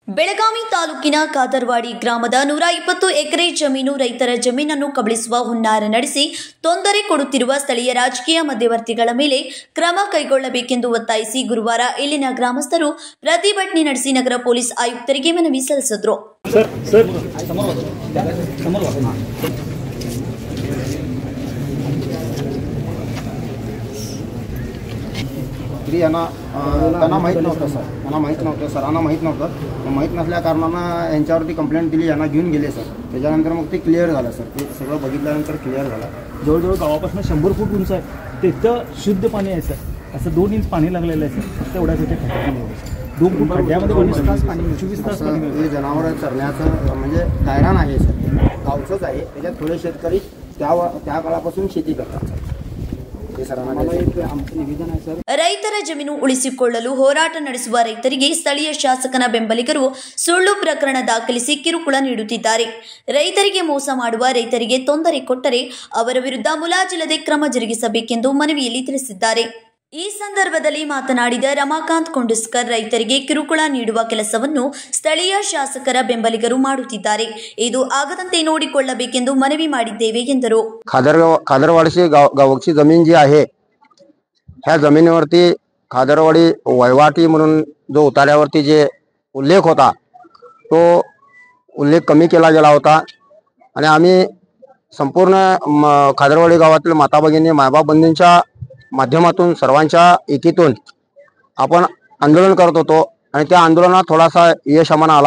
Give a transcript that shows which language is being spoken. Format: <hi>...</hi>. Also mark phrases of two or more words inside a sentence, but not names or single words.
<kn>ಬೆಳಗಾವಿ ತಾಲೂಕಿನ ಕಾದರವಾಡಿ ಗ್ರಾಮದ 120 ಎಕರೆ ಜಮೀನು ರೈತರ ಜಮೀನನ್ನು ಕಬಳಿಸುವ ಹುನ್ನಾರ ನಡೆಸಿ ತೊಂದರೆ ಕೊಡುತ್ತಿರುವ ಸ್ಥಳೀಯ ರಾಜಕೀಯ ಮಧ್ಯವರ್ತಿಗಳ ಮೇಲೆ ಕ್ರಮ ಕೈಗೊಳ್ಳಬೇಕೆಂದು ಒತ್ತಾಯಿಸಿ ಗುರುವಾರ ಇಲ್ಲಿನ ಗ್ರಾಮಸ್ಥರು ಪ್ರತಿಭಟನೆ ನಡೆಸಿ ನಗರ ಪೊಲೀಸ್ ಆಯುಕ್ತರಿಗೆ ಮನವಿ ಸಲ್ಲಿಸಿದರು.</kn> <mr>त्यांना माहीत नव्हतं सर, यांना माहीत नव्हतं. माहीत नसल्या कारणानं यांच्यावरती कंप्लेंट दिली, यांना घेऊन गेले सर. त्याच्यानंतर मग ते क्लिअर झालं सर. ते सगळं बघितल्यानंतर क्लिअर झालं. जवळजवळ गावापासून 100 फूट उंच आहे. तिथं शुद्ध पाणी आहे सर. असं 2 इंच पाणी लागलेलं आहे सर. फक्त एवढ्याच इथे खड्ड्यामध्ये 2 फूट खड्ड्यामध्ये 24 तास पाणी. हे जनावर चरण्याचं म्हणजे गायरान आहे सर. गावचंच आहे. त्याच्यात थोडे शेतकरी त्या काळापासून शेती करतात.</mr> <kn>ರೈತರ ಜಮೀನು ಉಳಿಸಿಕೊಳ್ಳಲು ಹೋರಾಟ ನಡೆಸುವ ರೈತರಿಗೆ ಸ್ಥಳೀಯ ಶಾಸಕನ ಬೆಂಬಲಿಗರು ಸುಳ್ಳು ಪ್ರಕರಣ ದಾಖಲಿಸಿ ಕಿರುಕುಳ ನೀಡುತ್ತಿದ್ದಾರೆ. ರೈತರಿಗೆ ಮೋಸ ಮಾಡುವ ರೈತರಿಗೆ ತೊಂದರೆ ಕೊಟ್ಟರೆ ಅವರ ವಿರುದ್ಧ ಮುಲಾಜಿಲ್ಲದೆ ಕ್ರಮ ಜರುಗಿಸಬೇಕೆಂದು ಮನವಿಯಲ್ಲಿ ತಿಳಿಸಿದ್ದಾರೆ. ಈ ಸಂದರ್ಭದಲ್ಲಿ ಮಾತನಾಡಿದ ರಮಾಕಾಂತ್ ಕೊಂಡಸ್ಕರ್, ರೈತರಿಗೆ ಕಿರುಕುಳ ನೀಡುವ ಕೆಲಸವನ್ನು ಸ್ಥಳೀಯ ಶಾಸಕರ ಬೆಂಬಲಿಗರು ಮಾಡುತ್ತಿದ್ದಾರೆ. ಇದು ಆಗದಂತೆ ನೋಡಿಕೊಳ್ಳಬೇಕೆಂದು ಮನವಿ ಮಾಡಿದ್ದೇವೆ ಎಂದರು.</kn> <mr>खादरवाडीची गावची जमीन जी आहे, ह्या जमिनीवरती खादरवाडी वैवाटी म्हणून जो उतार्यावरती जे उल्लेख होता तो उल्लेख कमी केला गेला होता आणि आम्ही संपूर्ण खादरवाडी गावातील माता भगिनी मायबाप बंधूंच्या माध्यमातून सर्वांच्या एकीतून आपण आंदोलन करत होतो आणि त्या आंदोलनात थोडासा यश आम्हाला आला.</mr>